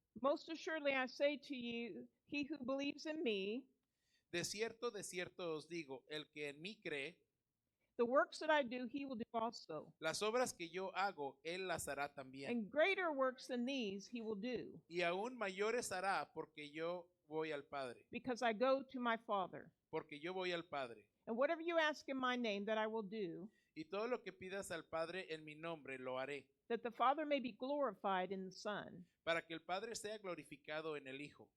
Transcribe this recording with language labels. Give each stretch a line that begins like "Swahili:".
English: Most assuredly I say to you, he who believes in me,
Spanish: De cierto os digo, el que en mí cree,
English: The works that I do, he will do also.
Spanish: Las obras que yo hago, él las hará también.
English: And greater works than these he will do,
Spanish: Y aún mayores hará porque yo voy al Padre.
English: because I go to my Father.
Spanish: Porque yo voy al Padre.
English: And whatever you ask in my name, that I will do,
Spanish: Y todo lo que pidas al Padre en mi nombre lo haré,
English: that the Father may be glorified in the Son.
Spanish: para que el Padre sea glorificado en el Hijo.